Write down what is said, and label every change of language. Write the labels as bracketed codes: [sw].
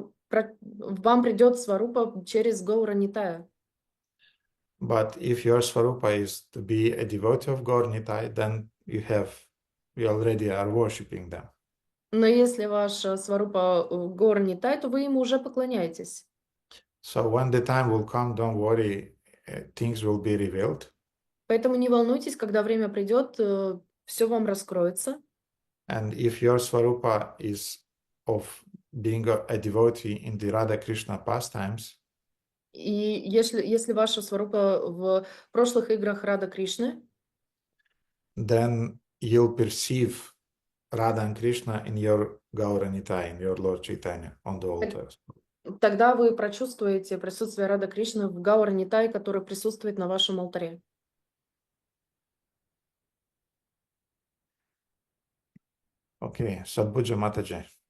[ru] вам придет сварупа через Гаура Нитая. [en] But if your Svarupa is to be a devotee of Gaur Nitai, then you already are worshipping them. [ru] Но если ваша сварупа Гор Нитай, то вы ему уже поклоняетесь. [en] So when the time will come, don't worry, things will be revealed. [ru] Поэтому не волнуйтесь, когда время придет, все вам раскроется. [en] And if your Svarupa is of being a devotee in the Radha Krishna pastimes, [ru] И если ваша сварупа в прошлых играх Рада Кришны, [en] then you'll perceive Radha and Krishna in your Gaura Nitai, in your Lord Chaitanya on the altars. [ru] тогда вы прочувствуете присутствие Рада Кришны в Гаур Нитай, который присутствует на вашем алтаре. [en] Okay, Sadbhuja Mataji.